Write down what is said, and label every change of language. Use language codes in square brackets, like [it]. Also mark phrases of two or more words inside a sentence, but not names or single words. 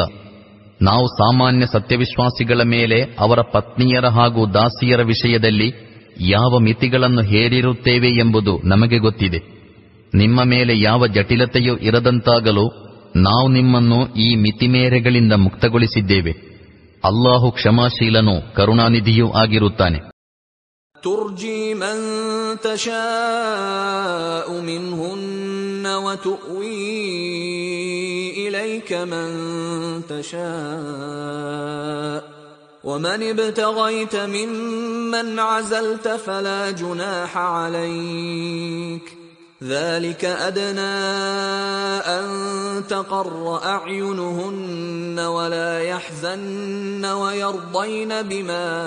[kn] ನಾವು ಸಾಮಾನ್ಯ ಸತ್ಯವಿಶ್ವಾಸಿಗಳ ಮೇಲೆ ಅವರ ಪತ್ನಿಯರ ಹಾಗೂ ದಾಸಿಯರ ವಿಷಯದಲ್ಲಿ ಯಾವ ಮಿತಿಗಳನ್ನು ಹೇರಿರುತ್ತೇವೆ ಎಂಬುದು ನಮಗೆ ಗೊತ್ತಿದೆ. ನಿಮ್ಮ ಮೇಲೆ ಯಾವ ಜಟಿಲತೆಯೂ ಇರದಂತಾಗಲು ನಾವು ನಿಮ್ಮನ್ನು ಈ ಮಿತಿಮೇರೆಗಳಿಂದ ಮುಕ್ತಗೊಳಿಸಿದ್ದೇವೆ. ಅಲ್ಲಾಹು ಕ್ಷಮಾಶೀಲನೂ ಕರುಣಾನಿಧಿಯೂ ಆಗಿರುತ್ತಾನೆ. [ar] ترجي من تشاء منهن وتؤوي إليك من تشاء ومن ابتغيت ممن عزلت فلا جناح عليك ذلك أدنى أن تقر أعينهن ولا يحزن ويرضين بما